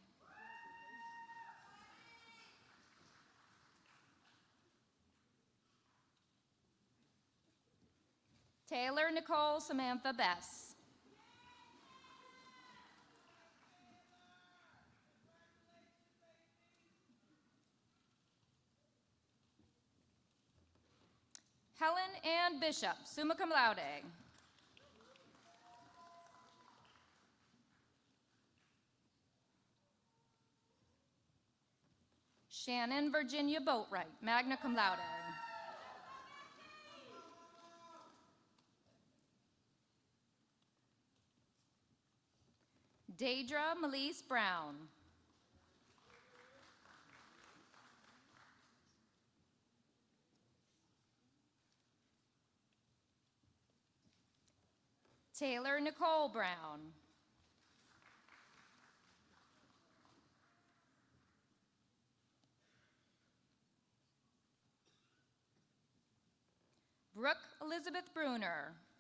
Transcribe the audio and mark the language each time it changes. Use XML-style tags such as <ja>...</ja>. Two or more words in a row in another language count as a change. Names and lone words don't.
<en>Taylor Nicole Samantha Bess. Helen Ann Bishop,</en> <la>summa cum laude.</la> <en>Shannon Virginia Boatwright,</en> <la>magna cum laude.</la> <en>Daedra Melise Brown. Taylor Nicole Brown. Brooke Elizabeth Bruner.</en>